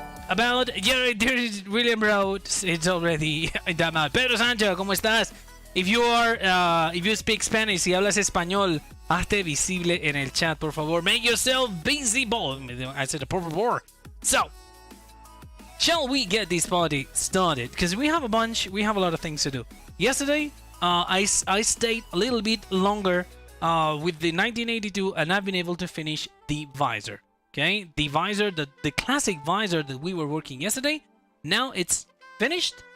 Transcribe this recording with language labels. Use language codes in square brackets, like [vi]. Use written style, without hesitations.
[en] about William Road, it's already done out. [es] Pedro Sancho, ¿cómo estás? [en] If you speak Spanish, [es] si hablas español, hazte visible en el chat, por favor. [en] Make yourself visible. I said, [es] por favor. [en] So, shall we get this party started? Because we have a lot of things to do. Yesterday, I stayed a little bit longer with the 1982, and I've been able to finish the Visor. Okay, the Visor, the classic Visor that we were working yesterday, now it's finished.